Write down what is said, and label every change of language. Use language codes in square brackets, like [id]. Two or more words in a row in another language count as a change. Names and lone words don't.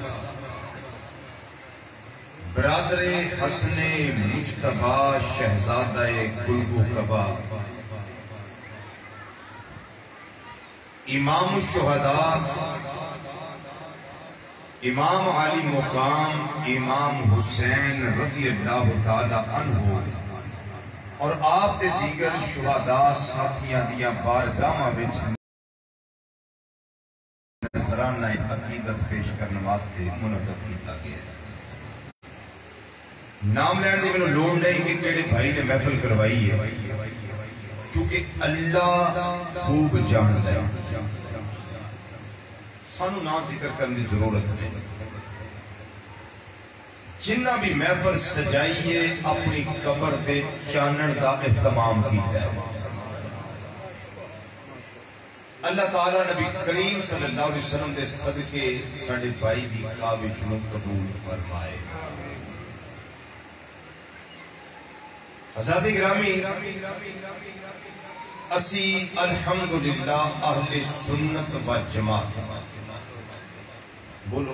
[pa] برادر حسن مجتبہ شہزادہ گلگو کبا امام الشہداء امام علی مقام امام حسین [ar] رضی اللہ تعالی عنہ [pa] اور آپ دے دیگر شہداء ساتھیاں دیاں بارگاہاں وچ نذرانہ عقیدت پیش کرنے واسطے منعقد کیتا گیا ہے نام لین دی میں لوڑ نہیں کہ کیڑے بھائی نے محفل کروائی ہے [ur] چونکہ اللہ خوب جانتا ہے [pa] سانو نہ ذکر کرنے دی ضرورت نہیں جنہ بھی محفل سجائیے اپنی قبر دے چانن دا اہتمام کیتا ہے اللہ تعالیٰ نبی کریم [ar] صلی اللہ علیہ وسلم [pa] دے صدقے ساڑھے بھائی دی کاوش نو قبول فرمائے حضرات گرامی اسی الحمدللہ اہل سنت و جماعت بولو